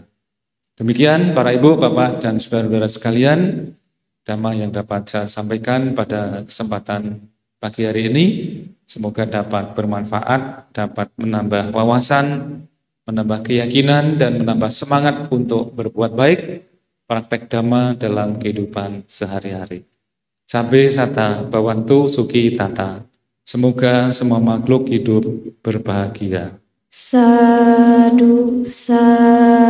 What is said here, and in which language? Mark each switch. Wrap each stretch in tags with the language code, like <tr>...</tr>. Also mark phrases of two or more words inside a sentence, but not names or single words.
<id>Demikian para ibu, bapak dan saudara-saudara sekalian, dhamma yang dapat saya sampaikan pada kesempatan pagi hari ini. Semoga dapat bermanfaat, dapat menambah wawasan, menambah keyakinan, dan menambah semangat untuk berbuat baik, praktek dhamma dalam kehidupan sehari-hari.</id> <pi>Sabbe sata bhavantu sukhi tata.</pi> <id>Semoga semua makhluk hidup berbahagia.</id> <pi>Sadu, sadu.</pi>